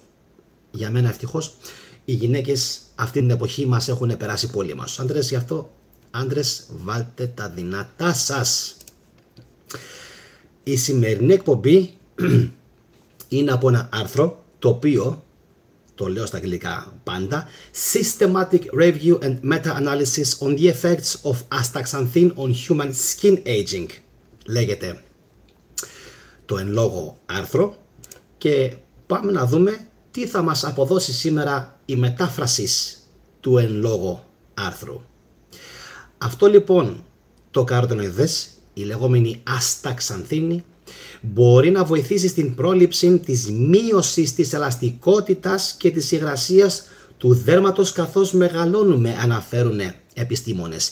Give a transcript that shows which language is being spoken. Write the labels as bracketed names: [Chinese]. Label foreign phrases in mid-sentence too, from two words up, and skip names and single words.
[Greek] Για μένα ευτυχώς, οι γυναίκες αυτή την εποχή μας έχουν περάσει πολύ μας. Τους άντρες, γι' αυτό άντρες βάλτε τα δυνατά σας. Η σημερινή εκπομπή είναι από ένα άρθρο το οποίο, το λέω στα αγγλικά πάντα, Systematic Review and Meta-Analysis on the Effects of Astaxanthin on Human Skin Aging λέγεται το εν λόγω άρθρο, και πάμε να δούμε τι θα μας αποδώσει σήμερα η μετάφραση του εν λόγω άρθρου. Αυτό λοιπόν το καροτενοειδές, η λεγόμενη ασταξανθίνη, μπορεί να βοηθήσει στην πρόληψη της μείωσης της ελαστικότητας και της υγρασίας του δέρματος καθώς μεγαλώνουμε, αναφέρουν επιστήμονες.